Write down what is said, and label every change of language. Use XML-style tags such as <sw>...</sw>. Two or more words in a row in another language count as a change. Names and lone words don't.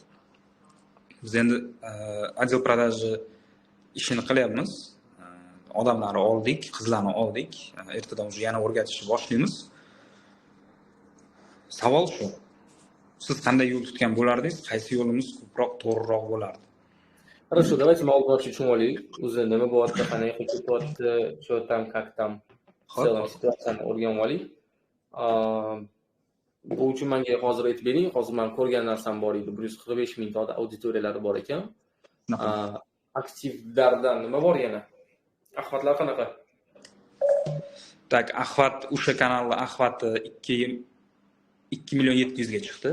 <uz>Biz endi</uz> <ru>отдел продажи</ru> <uz>ishini qilyapmiz. Odamlarni oldik, qizlarni oldik. Ertadan уже yana o'rgatishni boshlaymiz. Savol shu. Siz qanday yo'l tutgan bo'lardingiz? Qaysi yo'limiz ko'proq to'g'riroq bo'lardi?</uz> <ru>Хорошо, давайте молодежи</ru> <uz>tushunib olaylik. O'zi nima bo'lyapti, qanday qilib ketyapti,</uz> <ru>что там, как там, в целом</ru> <uz>situatsiyani o'rganib olaylik. Bu uchun menga hozir aytib bering. Hozir men ko'rgan narsam bor edi. 145 mingta auditoriyalari bor ekan. Aktivlardan nima bor yana? Axvatlar qanaqa? Tak, Axvat o'sha kanalda Axvat 2 million 700 ga chiqdi.</uz>